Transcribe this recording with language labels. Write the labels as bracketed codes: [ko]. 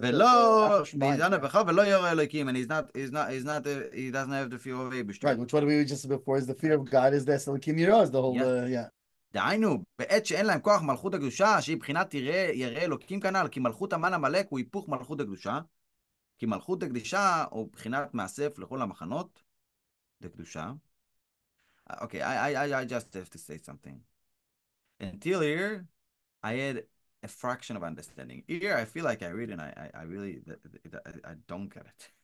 [he] ולא ויזנב בכו ולא ירא אלוקים, [en] and he doesn't have the fear of Abishter. Right. Which what we just said before is the fear of God is the Elikim Yirah, is the whole yeah. [he] דהיינו, בעת שאין להם כוח מלכות הקדושה, שהיא בחינת ירא אלוקים כנ"ל, כי מלכות המן עמלק הוא היפוך מלכות הקדושה, כי מלכות הקדושה הוא בחינת מאסף לכל המחנות, לקדושה. [en] Okay, I just have to say something. Until here, I had a fraction of understanding. Here, I feel like I read and I really, I don't get it.